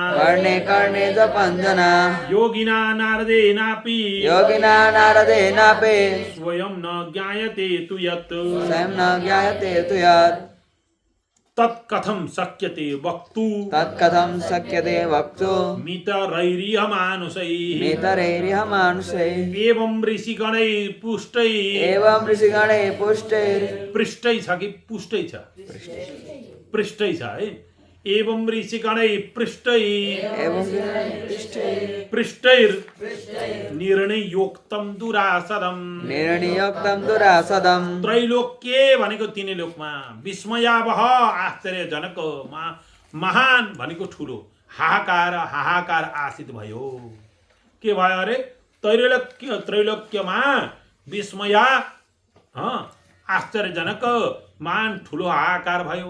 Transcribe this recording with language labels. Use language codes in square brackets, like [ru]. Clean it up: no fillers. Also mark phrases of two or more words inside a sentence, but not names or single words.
[sa] योगिना नारदेनापि स्वयं न ज्ञायते तु यत् तत्कथं शक्यते वक्तु मितरैरिह मानुषैः एवं ऋषिगणैः [ne] पृष्टै छ कि पुष्टै छ? पृष्टै छ है। [sa] एवं ऋषिगणैः पृष्टैर् निर्णयोक्तं दुरासदम् त्रैलोक्ये [ne] भनेको तीनै लोकमा विस्मयावह आश्चर्यजनक महान भनेको ठुलो हाहाकार आशित भयो। के भयो अरे? त्रैलोक्यमा विस्मया आश्चर्यजनक महान ठुलो हाहाकार भयो।